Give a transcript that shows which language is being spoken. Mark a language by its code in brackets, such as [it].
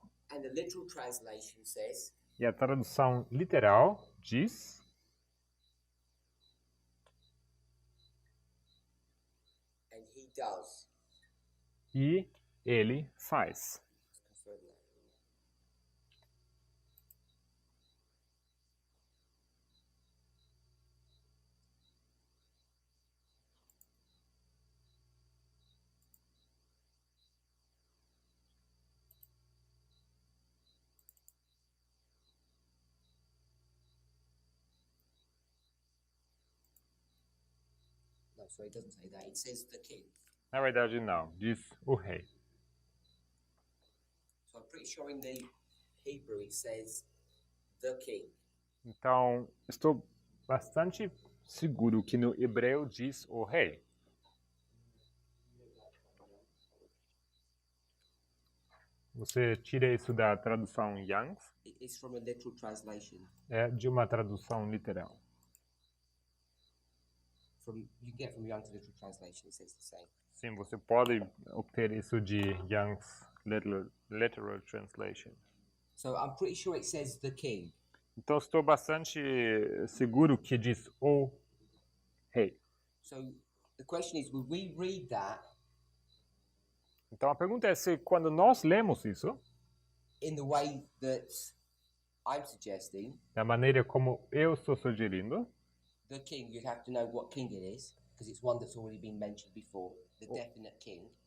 [en] And the literal translation says, [pt] E a tradução literal diz [en] and he does. [pt] e ele faz. [en] Let's confirm that. No, sorry, it doesn't say that. It says the king. [pt] Na verdade, não. Diz o rei. [en] So I'm pretty sure in the Hebrew it says the king. [pt] Então, estou bastante seguro que no hebreu diz o rei. Você tira isso da tradução Young's, [en] It's from a literal translation. [pt] é de uma tradução literal. [en] You get from Young's literal translation, it says the same. [pt] Sim, você pode obter isso de Young's literal translation. [en] So I'm pretty sure it says the king. [pt] Então, estou bastante seguro que diz o rei. [en] So the question is, will we read that [pt] Então, a pergunta é se quando nós lemos isso, [en] in the way that I'm suggesting, [pt] da maneira como eu estou sugerindo, [en] the king, you'd have to know what king it is, because it's one that's already been mentioned before, the definite king.